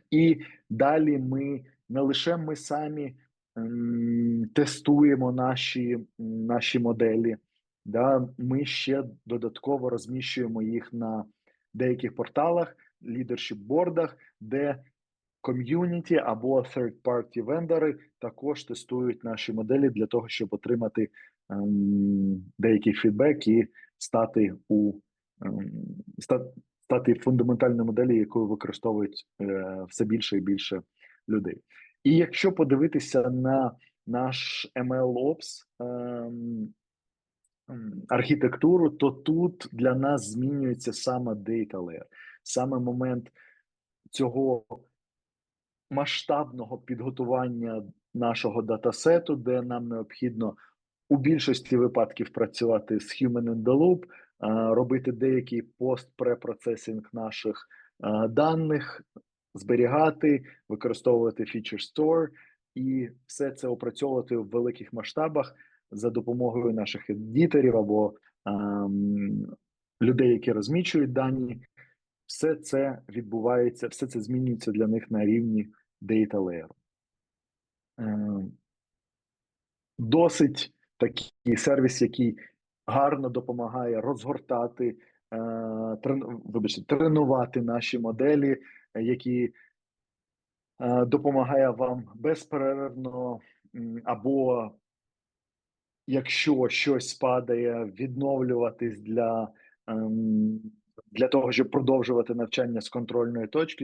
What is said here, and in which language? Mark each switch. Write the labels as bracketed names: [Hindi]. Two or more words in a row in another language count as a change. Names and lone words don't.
[Ukrainian] І далі ми не лише ми самі тестуємо наші моделі, да, ми ще додатково розміщуємо їх на деяких порталах, лідершіп-бордах, де ком'юніті або third-party вендори також тестують наші моделі для того, щоб отримати деякий фідбек і стати стати фундаментальною моделі, яку використовують все більше і більше людей. І якщо подивитися на наш MLOps архітектуру, то тут для нас змінюється саме data layer, саме момент цього масштабного підготування нашого датасету, де нам необхідно у більшості випадків працювати з [English] human in the loop, [Ukrainian] робити деякий пост-препроцесінг наших даних, зберігати, використовувати [English] feature store [Ukrainian] і все це опрацьовувати в великих масштабах за допомогою наших едіторів або людей, які розміщують дані. Все це відбувається, все це змінюється для них на рівні [English] data layer. [Ukrainian] Досить такий сервіс, який гарно допомагає розгортати, тренувати наші моделі, які допомагає вам безперервно, або якщо щось падає, відновлюватись для того, щоб продовжувати навчання з контрольної точки.